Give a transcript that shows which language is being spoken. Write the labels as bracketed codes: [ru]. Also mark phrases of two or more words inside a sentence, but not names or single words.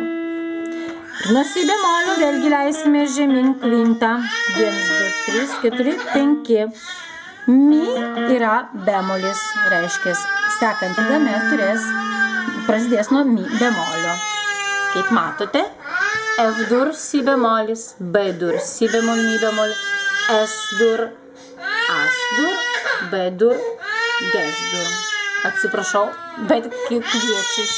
[lt] Ir nuo Si bemolių vėlgi leisime žemyn kvintą. 1, 2, 3, 4, 5. Mi yra bemolis, reiškia, sekanti gama prasidės nuo Mi bemolio. Kaip matote, F-dur, Si bemolis, B-dur, Si bemol, Mi bemol, S-dur, A-dur, B-dur, G-dur. Atsiprašau, bet kviečiu